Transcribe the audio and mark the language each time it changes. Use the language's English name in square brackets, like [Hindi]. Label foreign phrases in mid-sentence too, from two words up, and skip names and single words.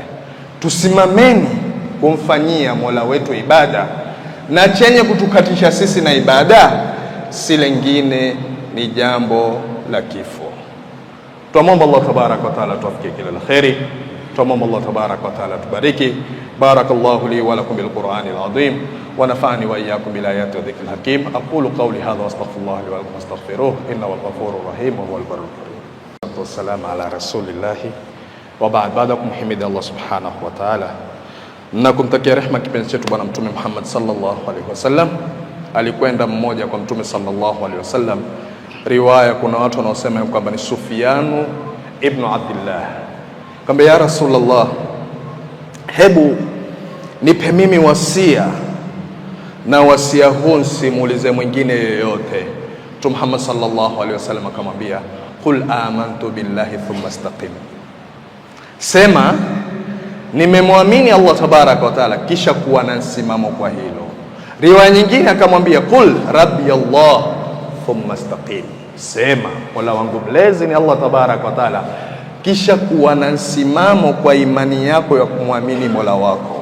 [Swahili] Tusimameni kumfanyia Mola wetu ibada, na chenye kutukatisha sisi na ibada si lingine ni jambo la kifo. Tuombe [Arabic] الله تبارك وتعالى [Swahili] tuwafikie kila la kheri. Tuombe [Arabic] الله تبارك وتعالى [Swahili] tubariki. [Arabic] بارك الله لي ولكم بالقرآن العظيم ونفعني وإياكم بالآيات والذكر الحكيم. أقول قولي هذا وأستغفر الله لي ولكم واستغفروه إنه هو الغفور الرحيم وهو البر الكريم. والسلام على رسول الله وبعد. [Swahili] Baada kumhimidi [Arabic] الله سبحانه وتعالى [Swahili] na kumtakia rehema kipenzi chetu bwana Mtume Muhammad [Arabic] صلى الله عليه وسلم. [Swahili] Alikwenda mmoja kwa Mtume [Arabic] صلى الله عليه وسلم, [Swahili] riwaya kuna watu wanaosema kwamba ni Sufyanu ibn Abdullah, kwamba [Arabic] يا رسول الله, [Swahili] hebu nipe mimi wasia, na wasia huu simuulize mwingine yoyote. Mtume Muhammad [Arabic] صلى الله عليه وسلم [Swahili] akamwambia, [Arabic] قل آمنت بالله ثم استقم, [Swahili] sema nimemwamini [Arabic] الله تبارك وتعالى [Swahili] kisha kuwa na msimamo kwa hilo. Riwaya nyingine akamwambia, [Arabic] قل ربي الله ثم استقم, [Swahili] sema Mola wangu mlezi ni [Arabic] الله تبارك وتعالى [Swahili] kisha kuwa na msimamo kwa imani yako ya kumwamini Mola wako.